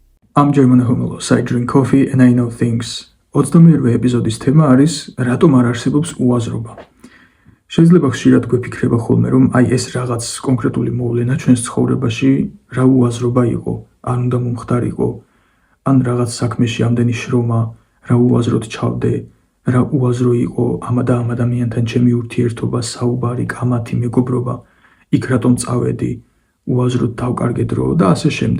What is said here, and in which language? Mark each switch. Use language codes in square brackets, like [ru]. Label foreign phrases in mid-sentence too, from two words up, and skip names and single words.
[en] I'm German Homelos. I drink coffee and I know things. [ka] 21 ეპიზოდის თემა არის რატომ არ არსებობს უაზრობა. შეიძლება ხშირად გვეფიქრება ხოლმე, რომ აი ეს რაღაც კონკრეტული მოვლენა ჩვენს ცხოვრებაში რა უაზრობა იყო, არ უნდა მომხდარიყო, ან რაღაც საქმეში ამდენი შრომა, რა უაზროდ ჩავდე, რა უაზრო იყო ამ და ამ ადამიანთან ჩემი ურთიერთობა, საუბარი, კამათი, მეგობრობა, იქ რატომ წავედი, უაზროდ დავკარგე დრო და ასე შემდეგ.